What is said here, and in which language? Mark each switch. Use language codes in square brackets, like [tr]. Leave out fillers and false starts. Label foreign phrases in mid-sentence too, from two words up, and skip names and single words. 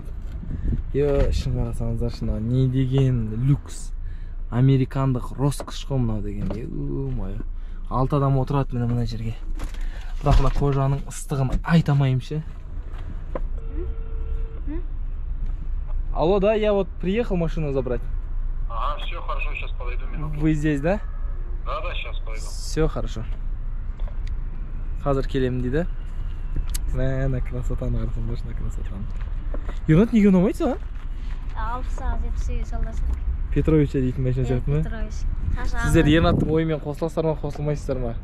[kk] Шын қарасаңыздар, шын не деген люкс. Американдық роскош қой мынау деген. [ru] Ё-мое. [kk] 6 адам отырады мына жерге. Бірақ мына кожаның ыстығын айтамайым ше. [ru] Алло, да, я вот приехал машину забрать. Ага, все хорошо, сейчас подойду минуту. Вы здесь, да? Да, сейчас подойду. Все хорошо. [kk] Қазір келемін дейді. Мә, красотаны қарасаңдар, красотаны. Ернат неге ұнамайды саған? 60-70-тегі салдасы. Петрович дейтін машина сияқты ма? Петрович. Сіздер Ернаттың ойымен қосыласыздар ма, қосылмайсыздар ма?